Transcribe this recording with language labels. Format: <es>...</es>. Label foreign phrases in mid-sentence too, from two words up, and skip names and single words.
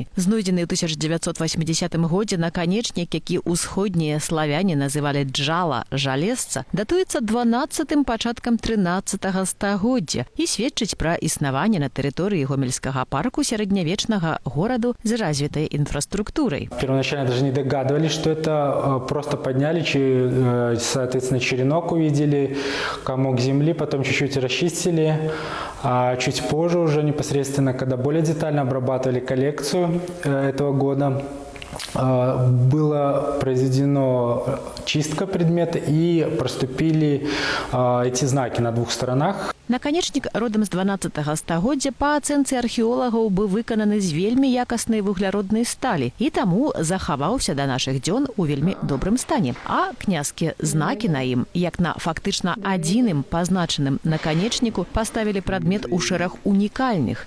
<be>Знойдзены ў 1980 годзе наканечнік, які ўсходнія славяне называлі джала – жалезца, датуецца 12-м пачаткам 13-го стагоддзя і сведчыць пра існаванне на тэрыторыі Гомельскага парку сярэднявечнага гораду з развітай инфраструктурой.</be> <ru>Первоначально даже не догадывались, что это просто подняли, соответственно, черенок увидели, комок земли, потом чуть-чуть расчистили, а чуть позже уже непосредственно, когда более детально обрабатывали коллекцию этого года, была произведена чистка предмета и проступили эти знаки на двух сторонах.</ru> <be>Наканечнік родам з 12-го стагоддзя па ацэнцы археолагаў быў выкананы з вельмі якаснай вугляроднай сталі і таму захаваўся да нашых дзён у вельмі добрым стане. А княжскія знакі на ім, як на фактычна адзіным пазначаным наканечніку, паставілі прадмет у шэраг унікальных.</be>